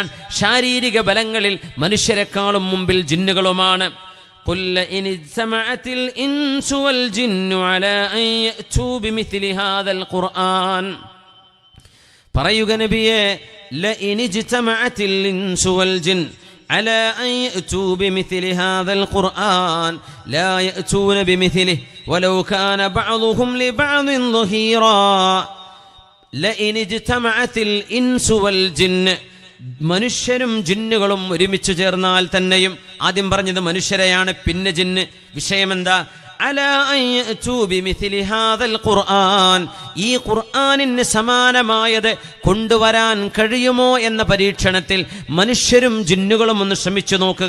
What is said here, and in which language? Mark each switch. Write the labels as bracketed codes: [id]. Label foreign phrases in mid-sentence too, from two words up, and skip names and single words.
[ml] ശാരീരിക ബലങ്ങളിൽ മനുഷ്യരെക്കാളും മുമ്പിൽ ജിന്നുകളുമാണ്. [ar] قل إن اجتمعت الإنس والجن على أن يأتوا بمثل هذا القرآن, [ml] പറയുക നബിയേ, [ar] لئن اجتمعت الإنس والجن على أن يأتوا بمثل هذا القرآن لا يأتون بمثله ولو كان بعضهم لبعض ظهيرا. لئن اجتمعت الإنس والجن, [ml] മനുഷ്യരും ജിന്നുകളും ഒരുമിച്ച് ചേർന്നാൽ തന്നെയും, ആദ്യം പറഞ്ഞത് മനുഷ്യരെയാണ്, പിന്നെ ജിന്ന്. വിഷയമെന്താ? [ar] على أن يأتوا بمثل هذا القرآن, [ml] ഈ ഖുർആനിന് സമാനമായത് കൊണ്ടുവരാൻ കഴിയുമോ എന്ന പരീക്ഷണത്തിൽ മനുഷ്യരും ജിന്നുകളും ഒന്ന് ശ്രമിച്ചു നോക്കുക.